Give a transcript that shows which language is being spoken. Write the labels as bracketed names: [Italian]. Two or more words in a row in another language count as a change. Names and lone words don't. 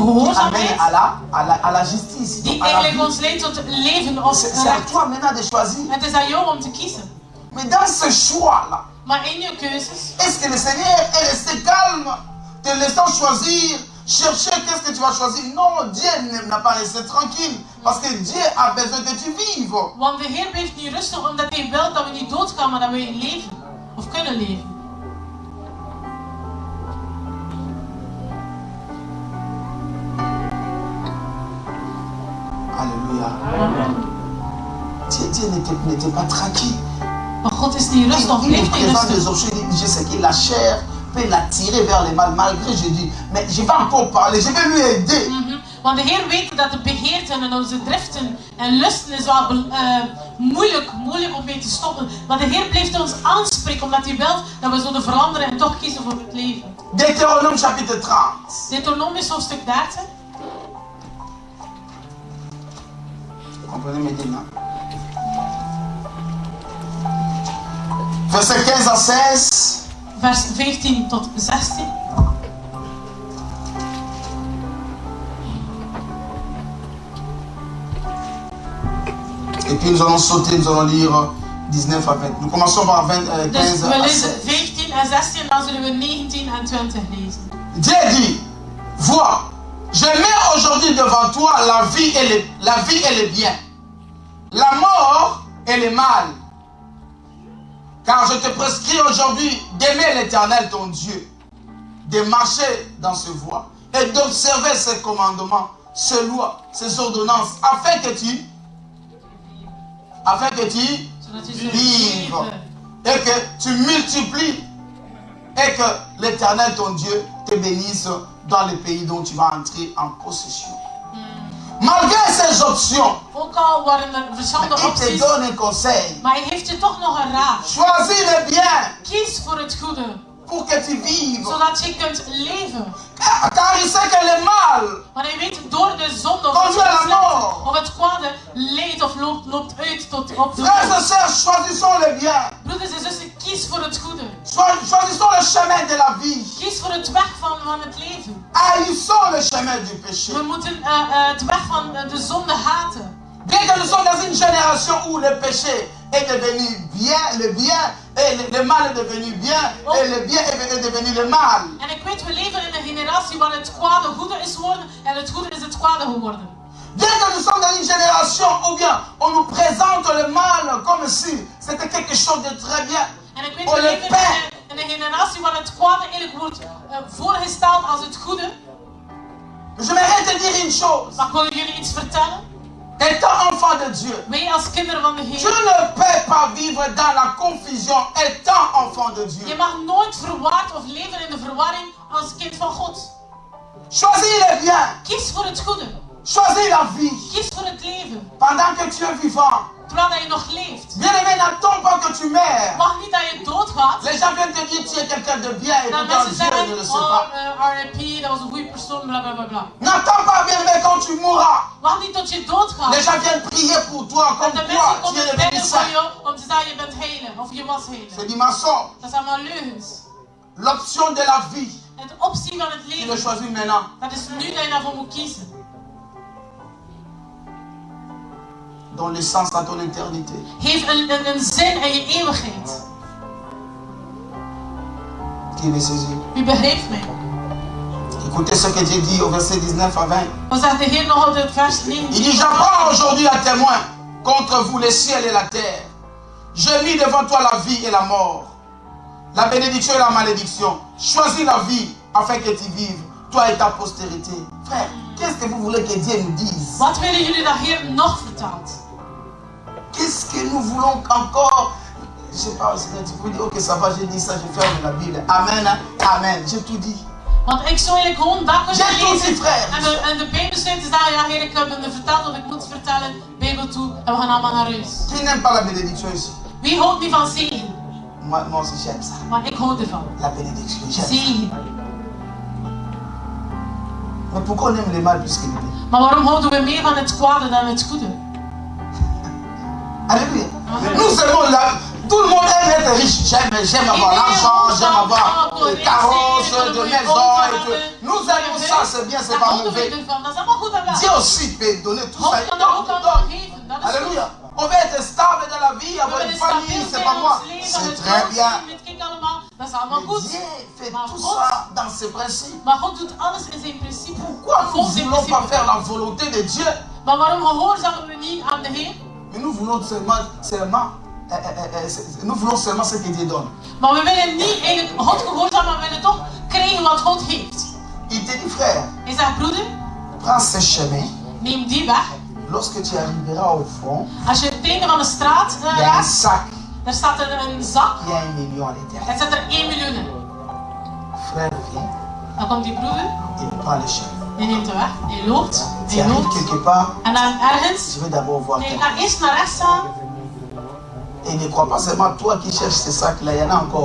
[French] qui amène [Dutch] gehoorzaamheid. [French] à la justice. [Dutch] Die [French] Donc, à la [Dutch] eigenlijk [French] vie. [Dutch] ons leidt tot leven of [French] C'est à [Dutch] recht. [French] toi maintenant de choisir. [Dutch] Het is aan jou om te kiezen. [French] Mais dans ce choix-là, [Dutch] Maar in je keuzes, [French] est-ce que le Seigneur est resté calme, te laissant choisir, chercher qu'est-ce que tu vas choisir? Non, Dieu n'a pas resté tranquille, parce que Dieu a besoin que tu vives. [Dutch] want de Heer blijft niet rustig omdat Hij wil dat we niet doodgaan, maar dat we leven. Of kunnen leven. [French] Alléluia. Dieu n'était pas tranquille. [Dutch] Maar God is niet rustig, of [French] Il nous [Dutch] blijft niet [French] présente des [Dutch] rustig. [French] options, il dit, je sais que la chair peut l'attirer vers le mal, malgré je dis, mais je vais encore parler, je vais lui aider. [Dutch] Want de Heer weet dat de begeerten en onze driften en lusten is wel moeilijk om mee te stoppen. Maar de Heer blijft ons aanspreken omdat Hij wil dat we zullen veranderen en toch kiezen voor het leven. [French] Deutéronome chapitre 30. [Dutch] Deuteronomisch hoofdstuk 30. [French] Comprenez maintenant. Verset 15 à 16. [Dutch] Vers 15 tot 16. [French] Et puis nous allons sauter, nous allons lire 19 à 20. Nous commençons par 15 [Dutch] Dus we [French] à [Dutch] lezen [French] 16. [Dutch] 15 en 16 en dan zullen we 19 en 20 lezen. [French] Dieu dit, vois, je mets aujourd'hui devant toi la vie et le bien, la mort et le mal. Car je te prescris aujourd'hui d'aimer l'Éternel ton Dieu, de marcher dans ses voies et d'observer ses commandements, ses lois, ses ordonnances, afin que tu [Dutch] Zodat je zult [French] vives [Dutch] leven. [French] et que tu multiplies et que l'Éternel ton Dieu te bénisse dans le pays dont tu vas entrer en possession. Malgré ces options, [Dutch] Ook al waren er verschillende [French] il te [Dutch] opties, [French] donne un conseil. [Dutch] maar hij heeft je toch nog een raad. [French] Choisis le bien [Dutch] Kies voor het goede, [French] pour que tu vives. [Dutch] zodat je kunt leven. [French] Car il sait que le mal [Dutch] Want hij weet door de zonde of [French] conduit à la mort. [Dutch] het kwade leidt of loopt uit tot op de [French] Frères et [Dutch] dood. [French] sœurs, choisissons le bien. [Dutch] Broeders en zussen, kies voor het goede. [French] Choisissons le chemin de la vie. [Dutch] Kies voor het weg van het leven. [French] Haïssons le chemin du péché. [Dutch] We moeten het weg van de zonde haten. [French] Bien que nous sommes dans une génération où le péché est devenu bien, le bien, et le mal est devenu bien, et le bien est devenu le mal. [Dutch] En ik weet, we leven in een generatie waar het kwade goede is geworden en het goede is het kwade geworden. [French] Bien que nous sommes dans une génération où bien on nous présente le mal comme si c'était quelque chose de très bien. [Dutch] En ik weet, [French] On [Dutch] we [French] le [Dutch] leven [French] peint. [Dutch] in een generatie waar het kwade eigenlijk wordt voorgesteld als het goede. [French] Je m'aimerais te dire une chose. [Dutch] Maar ik wil jullie iets vertellen. [French] Étant enfant de Dieu, [Dutch] Wij als kinderen van de [French] tu [Dutch] Heer. [French] ne peux pas vivre dans la confusion étant enfant de [Dutch] Je [French] Dieu. [Dutch] mag nooit verwaard of leven in de verwarring als kind van God. [French] Choisis le bien. [Dutch] Kies voor het goede. [French] Choisis la vie. [Dutch] Kies voor het leven. [French] Pendant que tu es vivant. [Dutch] Terwijl dat je nog leeft. [French] Bien-aimé, n'attends pas que tu meurs. [Dutch] Mag niet dat je doodgaat. [French] Les gens viennent te dire tu es quelqu'un de bien et [Dutch] Dat [French] pourtant [Dutch] mensen [French] Dieu [Dutch] zeggen, [French] ne le sait pas. [Dutch] R.I.P., dat was een goede persoon, bla bla bla bla. [French] N'attends pas, bien-aimé, quand tu mourras. [Dutch] Wacht niet tot je doodgaat. [French] Les gens viennent prier pour toi [Dutch] Dat [French] comme [Dutch] de [French] quoi [Dutch] mensen [French] tu [Dutch] komen [French] es devenu [Dutch] bidden voor [French] saint. [Dutch] jou om te zeggen je bent heilig of je was heilig. [French] C'est du mensonge. [Dutch] Dat is allemaal leugens. [French] L'option de la vie, [Dutch] Het optie van het [French] tu le [Dutch] leven, [French] choisis maintenant. [Dutch] dat is nu dat je daarvoor moet kiezen. [French] Donne le sens à ton éternité. [Dutch] Geef een zin aan je eeuwigheid. [French] Qui me saisit? [Dutch] Wie begrijpt mij? [French] Écoutez ce que Dieu dit au verset 19 à 20. [Dutch] Wat zegt de Heer nog op het vers [French] Il [Dutch] 19? [French] dit, j'apprends aujourd'hui à témoin contre vous les ciels et la terre. Je mis devant toi la vie et la mort, la bénédiction et la malédiction. Choisis la vie afin que tu vives, toi et ta postérité. Frère, qu'est-ce que vous voulez que Dieu nous dise? [Dutch] Wat willen jullie dat Heer nog vertelt? [French] Qu'est-ce que nous voulons encore? Je sais pas, tu peux dire, ok, ça va, j'ai dit ça, je ferme la Bible. Amen, hein? Amen, j'ai tout dit. [Dutch] Want ik zou eigenlijk gewoon dat kunnen [French] J'ai tous [Dutch] lezen [French] mes frères. [Dutch] en de bijbelsluiten te zeggen, ja Heer, ik heb me verteld wat ik moet vertellen, Bijbel toe en we gaan allemaal naar huis. [French] Qui n'aime pas la bénédiction ici? [Dutch] Wie houdt niet van zegen? [French] Moi aussi j'aime ça. [Dutch] Maar ik hou ervan. [French] La bénédiction, j'aime ça. [Dutch] Zegen. [French] Mais pourquoi on aime le mal plus que le bien? [Dutch] Maar waarom houden we meer van het kwade dan het goede? [French] Alléluia. Nous aimons la... Tout le monde aime être riche. J'aime avoir l'argent, j'aime avoir des carrosses, des maisons et tout. Nous aimons ça, c'est bien, c'est pas mauvais. Dieu aussi peut donner tout ça. Alléluia. On veut être stable dans la vie, avoir une famille, c'est pas moi. C'est très bien. Mais Dieu fait tout ça dans ses principes. Pourquoi nous ne voulons pas faire la volonté de Dieu? Mais nous voulons seulement nous voulons seulement ce que Dieu donne. [Dutch] Maar we willen niet eigenlijk God gehoorzamen, maar we willen toch krijgen wat God heeft. [French] Il te dit, frère, [Dutch] Hij zegt, broeder, [French] prends ce chemin. [Dutch] neem die weg. [French] Lorsque tu arriveras au fond, [Dutch] Als je het einde van de straat [French] il y a un [Dutch] raakt, [French] sac. [Dutch] daar staat een zak. [French] Il y a 1 million à l'intérieur. [Dutch] Daar zit er 1 miljoen in. [French] Frère, viens. [Dutch] Dan komt die broeder, [French] Il prend le chemin. [Dutch] hij neemt de weg, hij loopt, [French] Tu [Dutch] hij [French] arrives [Dutch] loopt. [French] quelque part, [Dutch] En dan ergens, [French] je vais d'abord voir [Dutch] nee, [French] toi. [Dutch] ga eerst naar rechts gaan. [French] Et ne crois pas seulement toi qui cherches ce sac-là, il y en a encore.